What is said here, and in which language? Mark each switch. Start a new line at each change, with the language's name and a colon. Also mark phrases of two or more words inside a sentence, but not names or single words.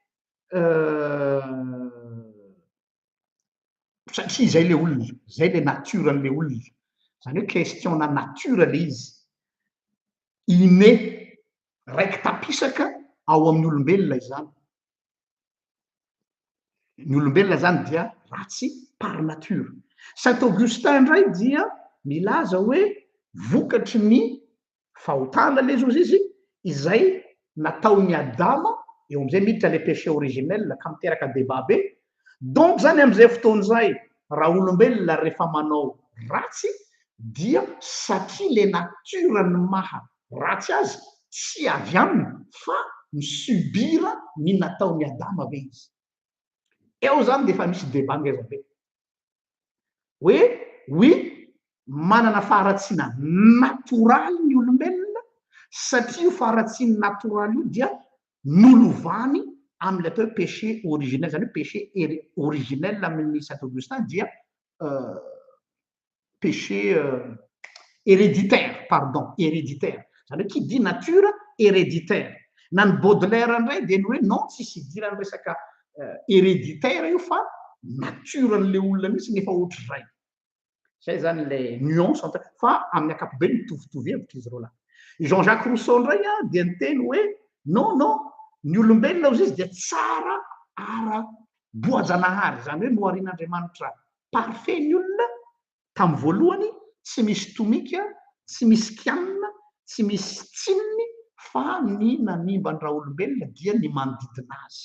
Malagasy: satria zay le olona zay le naturan'le olona zany hoe question na nature le izy inné raiky tapisaka ao amin'ny olombelona izany ny olombelona zany dia ratsy
French: par nature
Malagasy: Saint Augustin indray dia milaza hoe vokatry ny fahotana le zozy izy izay nataony Adama eo am'izay miditra le
French: péché originel
Malagasy: ka miteraka débat be donc zany am'izay fotoan'izay raha olombelona rehefa manao ratsy dia satria le naturany maha ratsy azy tsy avy aminy fa misubira ny nataony Adama be izy eo zany de efa misy débat ngeza be hoe oui manana faharatsiana natoraly ny olombelona satria io faharatsiany natoraly io dia nolovany am'le atao hoe
French: péché originel
Malagasy: zany hoe
French: péché originel
Malagasy: amin'ny Saint Augustin dia
French: péché héréditaire pardon héréditaire
Malagasy: zany hoe
French: qui dit nature héréditaire.
Malagasy: Na ny Baudelaire indray dia ny hoe non tsisy idirany resaka héréditaire io fa naturan'le olona mihitsy nefa ohatr'izay. Zay zany le nuance fa amin'ny ankapobeny mitovitovy hevitra izy roa lahy. Jean-Jacques Rousseau indray dia niteny hoe non ny olombelona ozy izy dia tsara ara-boajanahary, zany hoe noharian'Andriamanitra parfait ny olona tamin'ny voalohany, tsy misy tomika, tsy misy kianina, tsy misy tsininy, fa ny nanimba ny raha olombelona dia ny manodidina azy.